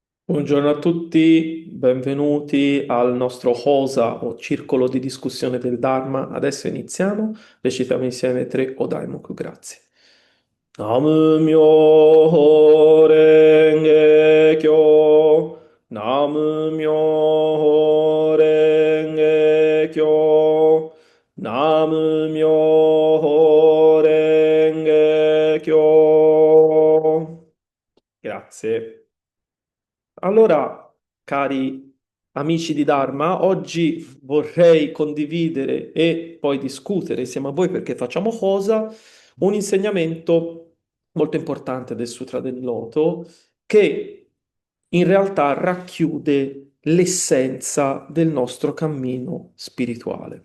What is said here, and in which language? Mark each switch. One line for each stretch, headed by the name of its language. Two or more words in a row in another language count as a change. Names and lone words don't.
Italian: Buongiorno a tutti, benvenuti al nostro Hosa o circolo di discussione del Dharma. Adesso iniziamo, recitiamo insieme tre Odaimoku, grazie.
Japanese: 南無妙法蓮華経、南無妙法蓮華経、南無妙法蓮華経.
Italian: Grazie. Allora, cari amici di Dharma, oggi vorrei condividere e poi discutere insieme a voi perché facciamo cosa? Un insegnamento molto importante del Sutra del Loto che in realtà racchiude l'essenza del nostro cammino spirituale.